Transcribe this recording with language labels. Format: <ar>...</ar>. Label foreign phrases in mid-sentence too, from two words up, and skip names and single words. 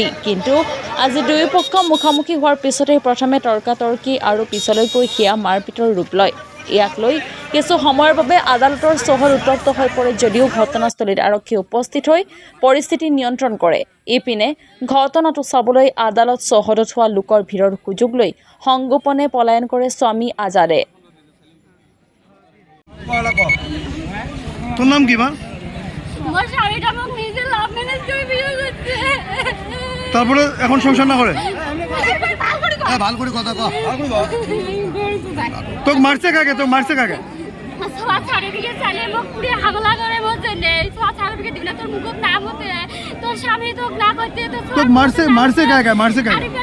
<as>কিন্তু আজি দুয়োপক্ষ মুখামুখি হোৱাৰ পিছতেই প্ৰথমে তৰ্কাতৰ্কি আৰু পিছলৈকৈ সেয়া মাৰপিটৰ ৰূপ লয়। ইয়াক লৈ কিছু সময়ৰ বাবে আদালতৰ চৌহদ উত্তপ্ত হৈ পৰে যদিও ঘটনাস্থলীত আৰক্ষী উপস্থিত হৈ পৰিস্থিতি নিয়ন্ত্ৰণ কৰে। ইপিনে ঘটনাটো চাবলৈ আদালত চৌহদত হোৱা লোকৰ ভিৰৰ সুযোগ লৈ সংগোপনে পলায়ন কৰে স্বামী আজাদে।</as> <bn>তোর নাম কি মা? তারপরে এখন সংসার না করে ভাল করে কথা কও। তোকে মারছে কাকে? তোকে মারছে কাকে? তোকে মারছে কাকে? মারছে কাকে?</bn>